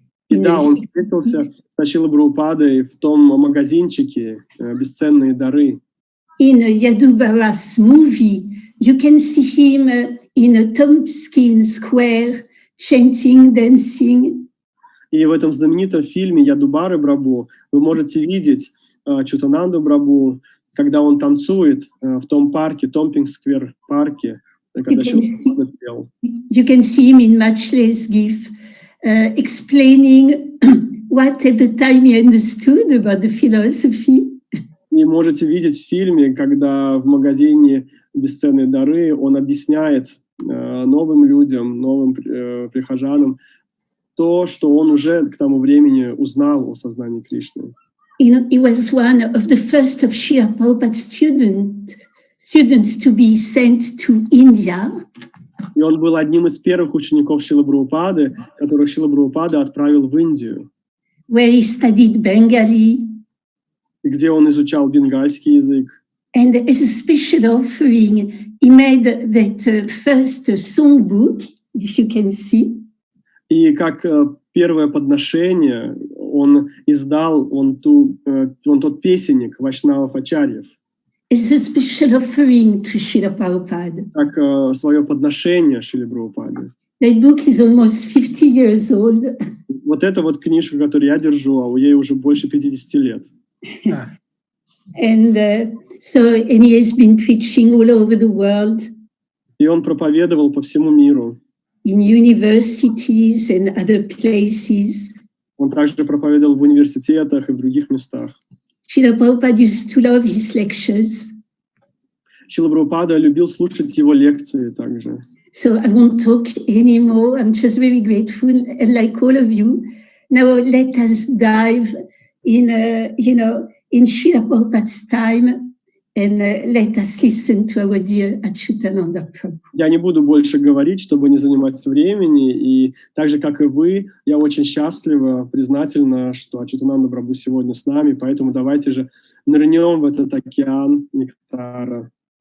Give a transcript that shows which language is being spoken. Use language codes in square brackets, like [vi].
[ru] И да, он встретился с Срилой Прабхупадой в том магазинчике «Бесценные дары». [en] In Yadubara's movie, you can see him in a Tompkins Square, chanting, dancing. [ru] И в этом знаменитом фильме «Ядубары Прабху» вы можете видеть Ачютананду Прабху, когда он танцует в том парке, Томпкинс-сквер парке, когда Шрила пел. [en] You can see him in matchless gift, explaining what at the time he understood about the philosophy. [ru] И можете видеть в фильме, когда в магазине «Бесценные дары» он объясняет новым людям, новым прихожанам то, что он уже к тому времени узнал о сознании Кришны. [en] He was one of the first of Srila Prabhupada's students to be sent to India. [ru] И он был одним из первых учеников Срилы Прабхупады, которых Срила Прабхупада отправил в Индию. [en] Where he studied Bengali. [ru] И где он изучал бенгальский язык. [en] And as a special offering, he made that first songbook, if you can see. [ru] И как первое подношение он издал тот песенник Вайшнавов Ачарьев. [en] It's a special offering to Srila Prabhupada. [ru] Как свое подношение Шриле Прабхупаде. [en] That book is almost 50 years old. [ru] Вот эта вот книжка, которую я держу, а у ей уже больше 50 лет. [en] And he has been preaching all over the world. [ru] И он проповедовал по всему миру. [en] In universities and other places. [ru] Он также проповедовал в университетах и в других местах. [en] Srila Prabhupada used to love his lectures. [ru] Шрила Прабхупада любил слушать его лекции также. [en] So I won't talk anymore. I'm just very grateful, and like all of you. Now let us dive in, in Srila Prabhupada's time, and let us listen to our dear Acyutananda Prabhu. [ru] Я не буду больше говорить, чтобы не занимать времени, и так же, как и вы, я очень счастлива, признательна, что Ачютананда Прабху сегодня с нами, поэтому давайте же нырнем в этот океан нектара.